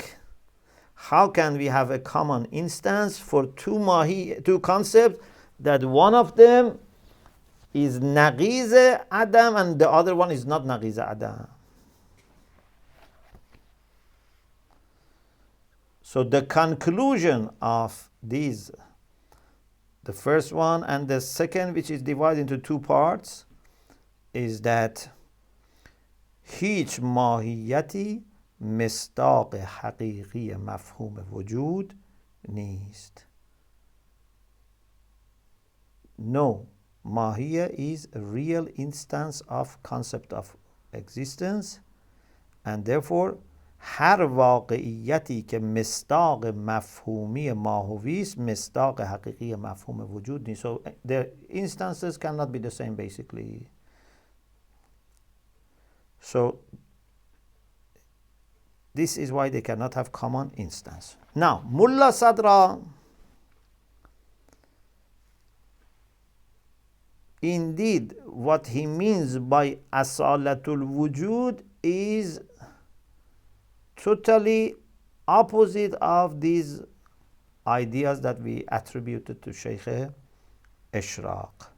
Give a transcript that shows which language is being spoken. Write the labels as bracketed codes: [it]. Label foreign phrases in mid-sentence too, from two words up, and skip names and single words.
[en] How can we have a common instance for two concepts that one of them is [ar] نقيض عدم [en] and the other one is not [ar] نقيض عدم? [en] So the conclusion of these, the first one and the second, which is divided into two parts, is that [fa] هیچ ماهیتی مصداق حقیقی مفهوم وجود نیست. No, ماهیه [en] is a real instance of concept of existence, and therefore [fa] هر واقعیتی که مصداق مفهومی ماهوی است مصداق حقیقی مفهوم وجود نیست. [en] So the instances cannot be the same basically. So this is why they cannot have common instance. Now Mulla Sadra, indeed what he means by [ar] أصالة الوجود [en] is totally opposite of these ideas that we attributed to Shaykh Ishraq.